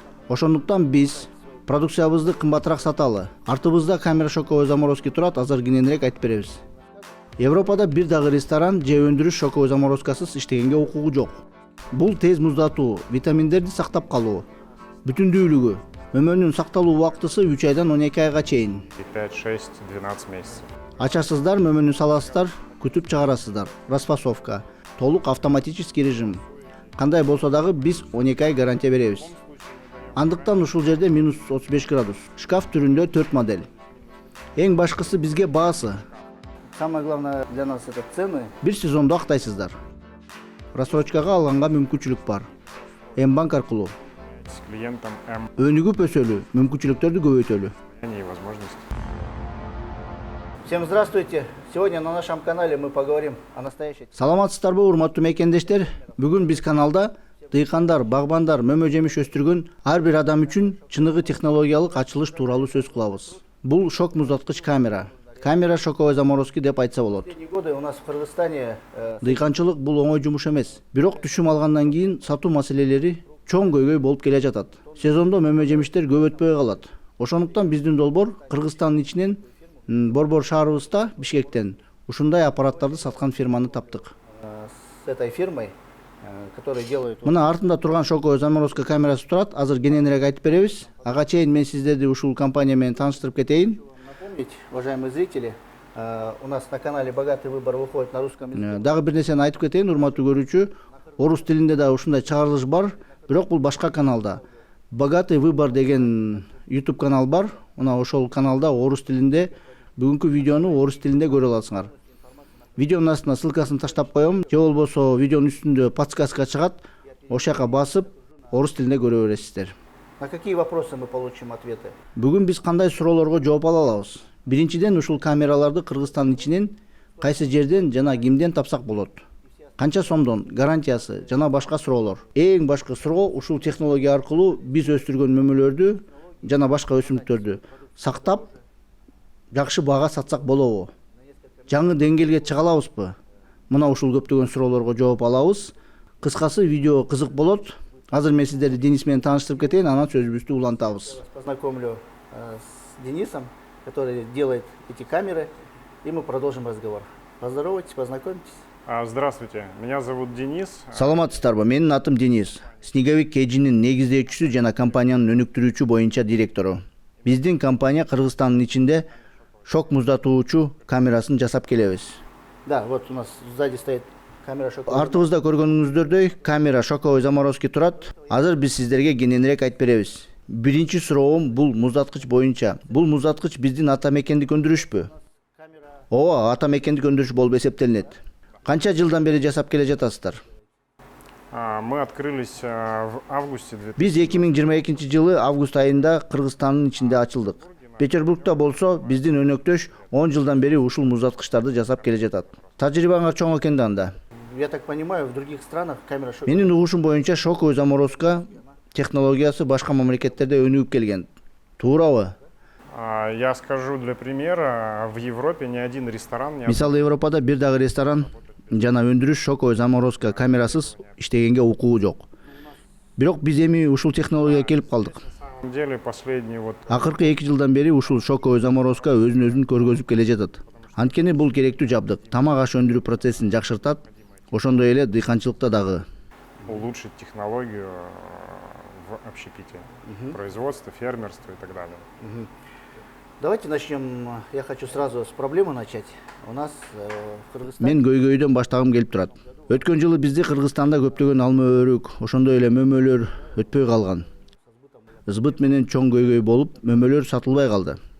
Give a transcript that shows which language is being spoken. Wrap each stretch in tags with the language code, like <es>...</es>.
<ky>Ошондуктан биз продукциябызды кымбатыраак саталы. Артыбызда камера шоковой заморозки турат, азыр кененирээк айтып беребиз. Европада бир дагы ресторан же өндүрүш шоковой заморозкасыз иштегенге укугу жок. Бул тез муздатуу, витаминдерди сактап калуу, бүтүндүүлүгү, мөмөнүн сакталуу убактысы 3 айдан 12 айга чейин.</ky> <ru>5, 6, 12 месяцев.</ru> <ky>Ачасыздар, мөмөнү саласыздар, күтүп чыгарасыздар. Распасовка, толук автоматический режим. Кандай болсо дагы биз 12 ай гарантия беребиз. Андыктан ушул жерде минус 35 градус. Шкаф түрүндө 4 модель. Эң башкысы бизге баасы.</ky> <ru>Самое главное для нас это цены.</ru> <ky>Бир сезондо актайсыздар. Рассрочкага алганга мүмкүнчүлүк бар. М-банк аркылуу.</ky> <ru>С клиентом М.</ru> <ky>Өнүгүп өсөлү, мүмкүнчүлүктөрдү көбөйтөлү.</ky> <ru>И возможность. Всем здравствуйте. Сегодня на нашем канале мы поговорим о настоящей.</ru> <ky>Саламатсыздарбы, урматтуу мекендештер? Бүгүн биз каналда дыйкандар, багбандар, мөмө жемиш өстүргөн ар бир адам үчүн чыныгы технологиялык ачылыш тууралуу сөз кылабыз. Бул шок муздаткыч камера. Камера шоковой заморозки деп айтса болот.</ky> <ru>Последние годы у нас в Кыргызстане</ru> <ky>дыйканчылык бул оңой жумуш эмес. Бирок түшүм алгандан кийин сатуу маселелери чоң көйгөй болуп келе жатат. Сезондо мөмө жемиштер көп өтпөй калат. Ошондуктан биздин долбоор Кыргызстандын ичинен Борбор шаарыбызда, Бишкектен ушундай аппараттарды саткан фирманы таптык.</ky> <ru>С этой фирмой, которые делают.</ru> <ky>Мына артында турган шоковой заморозка камерасы турат. Азыр кененирээк айтып беребиз. Ага чейин мен сиздерди ушул компания менен тааныштырып кетейин.</ky> <ru>Напомнить, уважаемые зрители, у нас на канале «Богатый выбор» выходит на русском языке.</ru> <ky>Дагы бир нерсени айтып кетейин, урматтуу көрүүчү. Орус тилинде да ушундай чыгарылыш бар, бирок бул башка каналда. «Богатый выбор» деген YouTube канал бар. Мына ошол каналда орус тилинде бүгүнкү видеону орус тилинде көрө аласыңар. Видеонун астына ссылкасын таштап коем, же болбосо видеонун үстүндө подсказка чыгат. Ошол жака басып орус тилинде көрө бересиздер.</ky> <ru>На какие вопросы мы получим ответы?</ru> <ky>Бүгүн биз кандай суроолорго жооп ала алабыз? Биринчиден, ушул камераларды Кыргызстандын ичинен кайсы жерден жана кимден тапсак болот? Канча сомдон, гарантиясы жана башка суроолор. Эң башкы суроо, ушул технология аркылуу биз өстүргөн мөмөлөрдү жана башка өсүмдүктөрдү сактап жакшы баага сатсак болобу? Жаңы деңгээлге чыга алабызбы? Мына ушул көптөгөн суроолорго жооп алабыз. Кыскасы видео кызык болот. Азыр мен сиздерди Денис менен тааныштырып кетейин, анан сөзүбүздү улантабыз.</ky> <ru>Познакомлю с Денисом, который делает эти камеры, и мы продолжим разговор. Поздоровайтесь, познакомьтесь. Здравствуйте, меня зовут Денис.</ru> <ky>Саламатсыздарбы, менин атым Денис. Снеговик Кэжинин негиздөөчүсү жана компаниянын өнүктүрүүчү боюнча директору. Биздин компания Кыргызстандын ичинде шок муздатуучу камерасын жасап келебиз.</ky> <ru>Да, вот у нас сзади стоит камера шоковой.</ru> <ky>Артыбызда көргөнүңүздөрдөй камера шоковой заморозки турат. Азыр биз сиздерге кененирээк айтып беребиз. Биринчи суроом бул муздаткыч боюнча. Бул муздаткыч биздин ата мекендик өндүрүшпү? Ооба, ата мекендик өндүрүш болуп эсептелинет. Канча жылдан бери жасап келе жатасыздар?</ky> <ru>Мы открылись в августе.</ru> <ky>Биз 2022 жылы август айында Кыргызстандын ичинде ачылдык. Петербургда болсо биздин өнөктөш 10 жылдан бери ушул муздаткычтарды жасап келе жатат. Тажрыйбаңар чоң экен да анда.</ky> <ru>Я так понимаю, в других странах камера шок.</ru> <ky>Менин угушум боюнча шоковой заморозка технологиясы башка мамлекеттерде өнүгүп келген. Туурабы?</ky> <ru>Я скажу для примера, в Европе ни один ресторан не...</ru> <ky>Мисалы, Европада бир дагы ресторан жана өндүрүш шоковой заморозка камерасыз иштегенге укугу жок. Бирок биз эми ушул технологияга келип калдык.</ky> <ru>На самом деле, последний вот...</ru> <ky>Акыркы 2 жылдан бери ушул шоковой заморозка өзүн көргөзүп келе жатат. Анткени бул керектүү жабдык. Тамак аш өндүрүү процессин жакшыртат, ошондой эле дыйканчылыкта дагы.</ky> <ru>Улучшить технологию в общепите, производство, фермерство и так далее. Давайте начнем. Я хочу сразу с проблемы начать. У нас в Кыргызстане...</ru> <ky>Мен көйгөйдөн баштагым келип турат. Өткөн жылы бизде Кыргызстанда көптөгөн алма өрүк, ошондой эле мөмөлөр өтпөй калган. Сбыт менен чоң көйгөй болуп, мөмөлөр сатылбай калды.</ky>